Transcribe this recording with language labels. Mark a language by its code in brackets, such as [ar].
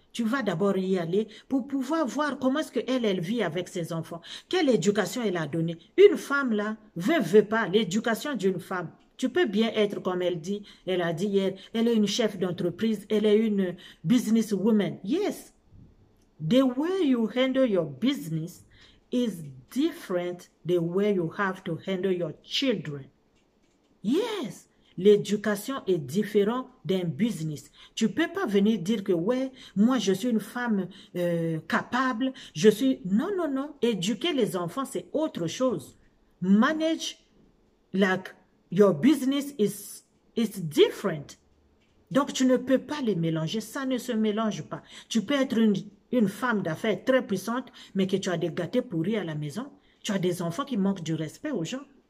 [fr] Tu vas d'abord y aller pour pouvoir voir comment est-ce qu'elle vit avec ses enfants. Quelle éducation elle a donnée. Une femme là, veut pas, l'éducation d'une femme. Tu peux bien être comme elle a dit hier, elle est une chef d'entreprise, elle est une businesswoman. [en] Yes. The way you handle your business is different the way you have to handle your children. Yes. [fr] L'éducation est différente d'un business. Tu peux pas venir dire que, ouais, moi je suis une femme capable, je suis... Non, non, non. Éduquer les enfants, c'est autre chose. [en] Manage, like, your business is different. [fr] Donc, tu ne peux pas les mélanger. Ça ne se mélange pas. Tu peux être une femme d'affaires très puissante, mais que tu as des gâtés pourris à la maison. Tu as des enfants qui manquent du respect aux gens.